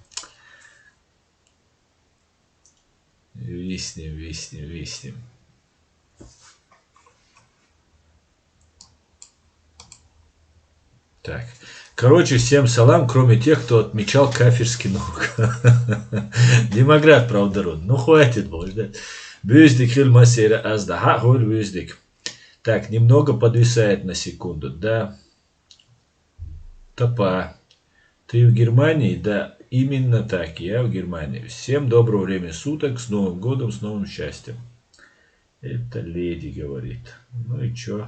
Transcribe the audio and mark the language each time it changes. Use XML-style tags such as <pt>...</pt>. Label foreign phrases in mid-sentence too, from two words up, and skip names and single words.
<ru>Виснем. Так. Короче, всем салам, кроме тех, кто отмечал кафирский ног. Демократ, правда, род. Ну, хватит, боже, да. Бюздик, хильмасера, аздаха, холь, бюздик. Так, немного подвисает на секунду, да. Топа. Ты в Германии? Да, именно так, я в Германии. Всем доброго времени суток, с Новым годом, с новым счастьем. Это леди говорит. Ну и чё?</ru>